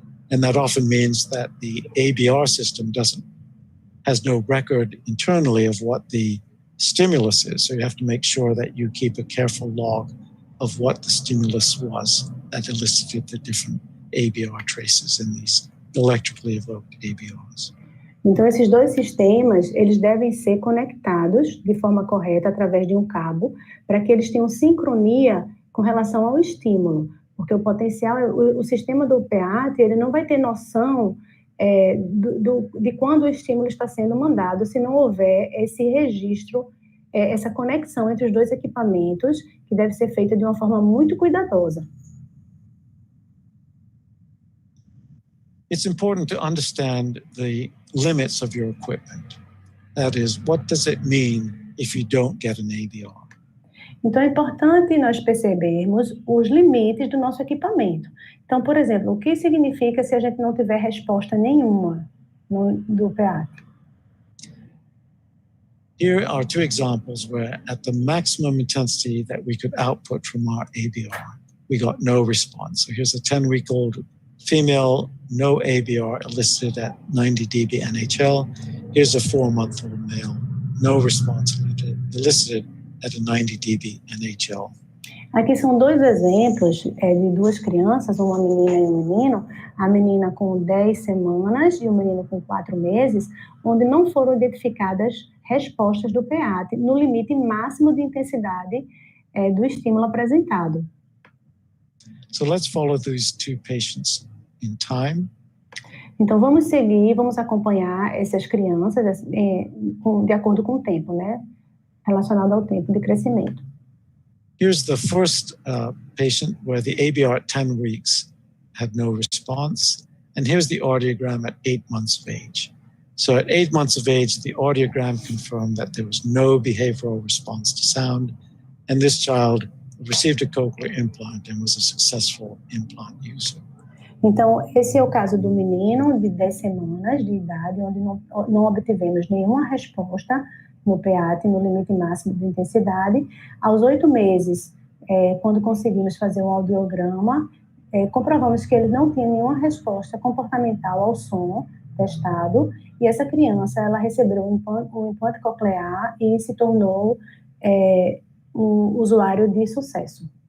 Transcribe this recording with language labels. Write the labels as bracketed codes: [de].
[en] And that often means that the ABR system has no record internally of what the stimulus is. So you have to make sure that you keep a careful log of what the stimulus was that elicited the different ABR traces in these electrically evoked ABRs. [pt] Então, esses dois sistemas, eles devem ser conectados de forma correta através de um cabo, para que eles tenham sincronia com relação ao estímulo. Porque o potencial, o sistema do PEATE, ele não vai ter noção de quando o estímulo está sendo mandado, se não houver esse registro, essa conexão entre os dois equipamentos, que deve ser feita de uma forma muito cuidadosa. [en] It's important to understand the limits of your equipment. That is, what does it mean if you don't get an ABR? [pt] Então, é importante nós percebermos os limites do nosso equipamento. Então, por exemplo, o que significa se a gente não tiver resposta nenhuma do PEATE? [en] Here are two examples where at the maximum intensity that we could output from our ABR, we got no response. So here's a 10-week-old female, no ABR elicited at 90 dB NHL. Here's a 4-month-old male, no response elicited at a 90 dB NHL. [pt] Aqui são dois exemplos de duas crianças, uma menina e um menino, a menina com 10 semanas e o menino com 4 meses, onde não foram identificadas respostas do PEATE no limite máximo de intensidade do estímulo apresentado. [en] So let's follow these two patients in time. [pt] Então, vamos acompanhar essas crianças de acordo com o tempo, né? Relacionado ao tempo de crescimento. [en] Here's the first patient where the ABR at 10 weeks had no response. And here's the audiogram at 8 months of age. So at 8 months of age, the audiogram confirmed that there was no behavioral response to sound. And this child received a cochlear implant and was a successful implant user. [pt] Então, esse é o caso do menino de 10 semanas de idade, onde não obtivemos nenhuma resposta no PEATE, no limite máximo de intensidade. Aos 8 meses, quando conseguimos fazer um audiograma, comprovamos que ele não tinha nenhuma resposta comportamental ao som testado, e essa criança, ela recebeu um implante coclear e se tornou um usuário de sucesso.